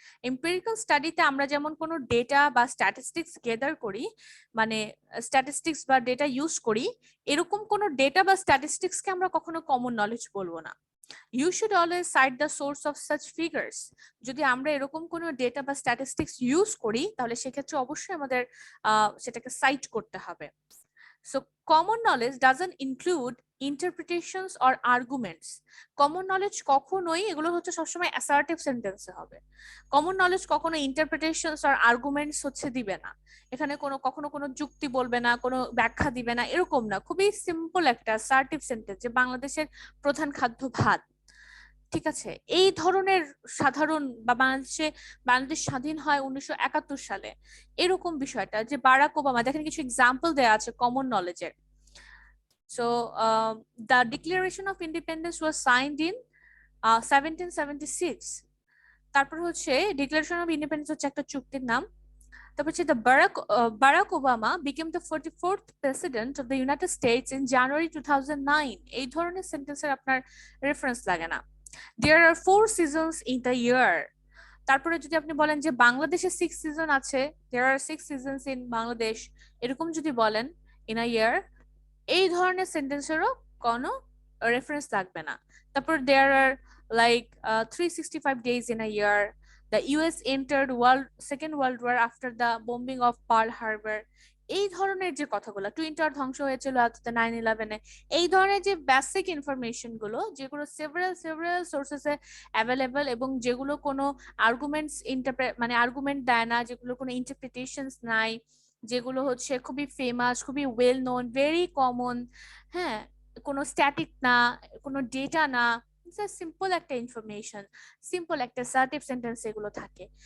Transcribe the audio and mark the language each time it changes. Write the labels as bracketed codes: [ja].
[bn] Empirical স্টাডিতে আমরা যেমন কোনো ডেটা বা স্ট্যাটিস্টিক্স গ্যাদার করি, মানে স্ট্যাটিস্টিক্স বা ডেটা ইউজ করি, এরকম কোনো ডেটা বা স্ট্যাটিস্টিক্সকে আমরা কখনো কমন নলেজ বলবো না। [en] You should always cite the source of such figures. [bn] যদি আমরা এরকম কোনো ডেটা বা স্ট্যাটিস্টিক্স ইউজ করি, তাহলে সেক্ষেত্রে অবশ্যই আমাদের সেটাকে সাইট করতে হবে। [en] So common knowledge doesn't include interpretations or arguments. [bn] Common knowledge কখনোই, এগুলো হচ্ছে সবসময় অ্যাসার্টিভ সেন্টেন্সে হবে। কমন নলেজ কখনো ইন্টারপ্রিটেশনস আর আর্গুমেন্টস হচ্ছে দিবে না, এখানে কখনো কোনো যুক্তি বলবে না, কোনো ব্যাখ্যা দিবে না, এরকম না। খুবই সিম্পল একটা অ্যাসার্টিভ সেন্টেন্স, যে বাংলাদেশের প্রধান খাদ্য ভাত, ঠিক আছে, এই ধরনের সাধারণ, বা বাংলাদেশ স্বাধীন হয় 1971 সালে, এরকম বিষয়টা, যে বারাক ওবামা, দেখেন কিছু এক্সাম্পল দেওয়া আছে কমন নলেজের। [en] So the declaration of independence was signed in 1776। [bn] তারপর হচ্ছে ডিক্লারেশন অফ ইন্ডিপেন্ডেন্স হচ্ছে একটা চুক্তির নাম। তারপর হচ্ছে [en] Barack Obama became the 44th president of the United States in January 2009। [bn] এই ধরনের সেন্টেন্সের আপনার রেফারেন্স লাগে না। [en] There are 4 seasons in the year. [bn] তারপরে যদি আপনি বলেন যে বাংলাদেশে 6 সিজন আছে, [en] there are 6 seasons in [bn] Bangladesh, এরকম যদি বলেন [en] in a year, [bn] এই ধরনের সেন্টেন্সেরও কোনো রেফারেন্স লাগবে না। [en] তারপর there are like 365 days in a year. The US entered Second World War after the bombing of Pearl Harbor. [bn] এই ধরনের যে কথাগুলো, টুইন টাওয়ার ধ্বংস হয়েছিল 9/11-এ, এই ধরনের যে বেসিক ইনফরমেশন গুলো, যেগুলো সেভারাল সোর্সেসে অ্যাভেলেবল, এবং যেগুলো কোনো আর্গুমেন্টস মানে আর্গুমেন্ট দেয় না, যেগুলো কোনো ইন্টারপ্রিটেশনস নাই, যেগুলো হচ্ছে খুবই ফেমাস, খুবই ওয়েল নোন, ভেরি কমন, হ্যাঁ, কোনো স্ট্যাটিক না, কোনো ডেটা না, সিম্পল একটা ইনফরমেশন, সিম্পল একটা অ্যাসার্টিভ সেন্টেন্স এগুলো থাকে।